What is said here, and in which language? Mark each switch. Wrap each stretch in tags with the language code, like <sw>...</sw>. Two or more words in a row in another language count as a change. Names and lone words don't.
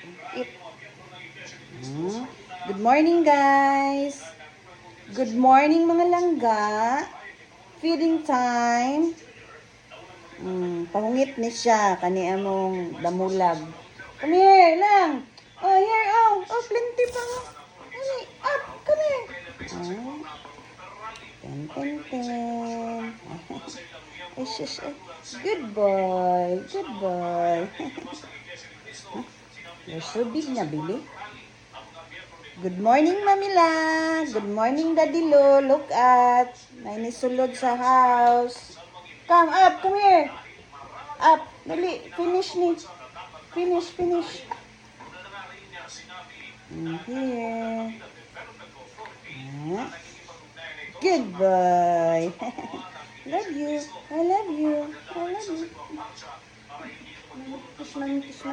<en>Eat. Good morning, guys. Good morning,</en> <ceb>mga langga.</ceb> <en>Feeding time.</en> <ceb>Pahungit ni siya. Kani among damulag.</ceb> <en>Come here lang. Oh, here. Oh, plenty pa. Kani, up. Come here. Ten. Ay, shush. Good boy. Good boy. You're so big na, Billy. Good morning, Mamila. Good morning, Daddy Lo. Look at.</en> <ceb>May nisulod sa house.</ceb> <en>Come up. Come here. Up. Dali. Finish ni. Finish. Here. Good boy. Love you. I love you. Kiss mommy.</en>